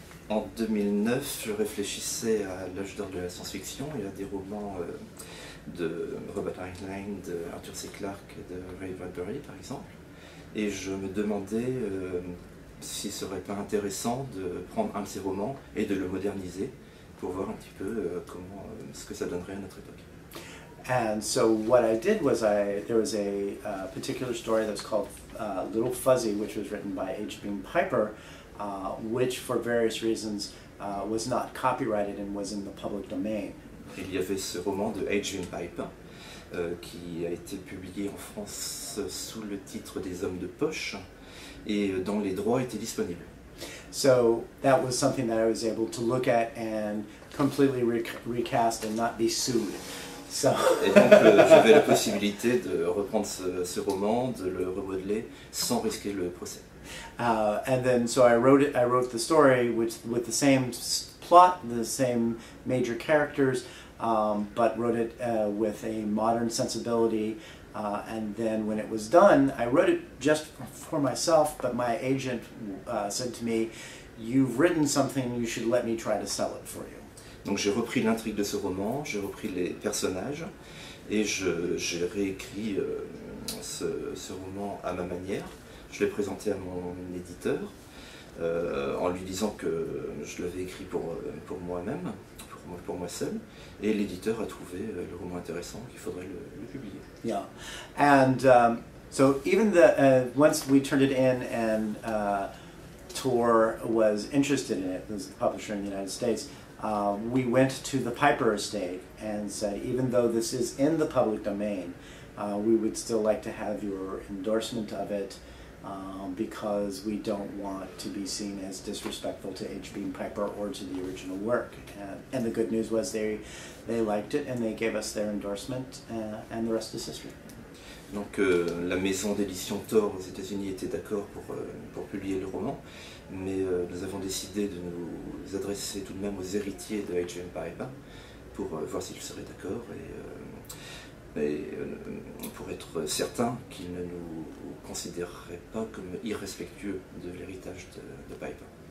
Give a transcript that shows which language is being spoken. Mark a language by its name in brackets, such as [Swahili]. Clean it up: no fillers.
[French] En 2009, je réfléchissais à l'âge d'or de la science-fiction et à des romans de Robert Heinlein, de Arthur C. Clarke et de Ray Bradbury, par exemple. Et je me demandais si ce serait pas intéressant de prendre un de ces romans et de le moderniser pour voir un petit peu ce que ça donnerait à notre époque. [English] And so what I did was there was a particular story that's called Little Fuzzy, which was written by H. Beam Piper, which for various reasons was not copyrighted and was in the public domain. [French] Il y avait ce roman de H. Beam Piper qui a été publié en France sous le titre des Hommes de poche et dont les droits étaient disponibles. [English] So that was something that I was able to look at and completely recast and not be sued. So [French] et donc j'avais la possibilité de reprendre ce roman, de le remodeler sans risquer le procès. [English] And then so I wrote the story with the same plot, the same major characters, but wrote it with a modern sensibility. And then when it was done, I wrote it just for myself, but my agent said to me, "You've written something, you should let me try to sell it for you." [French] Donc j'ai repris l'intrigue de ce roman, j'ai repris les personnages et j'ai réécrit ce roman à ma manière. Je l'ai présenté à mon éditeur en lui disant que je l'avais écrit pour moi-même, pour moi seul, et l'éditeur a trouvé le roman intéressant, qu'il faudrait le publier. [English] Yeah, and so even once we turned it in and Tor was interested in it, was the publisher in the United States, we went to the Piper estate and said, even though this is in the public domain, we would still like to have your endorsement of it because we don't want to be seen as disrespectful to H. Beam Piper or to the original work. And the good news was they liked it and they gave us their endorsement and the rest is history. [French] Donc la maison d'édition Tor aux États-Unis était d'accord pour publier le roman, mais nous avons décidé de nous adresser tout de même aux héritiers de H. Beam Piper pour voir s'ils seraient d'accord et pour être certains qu'ils ne nous considéreraient pas comme irrespectueux de l'héritage de Piper.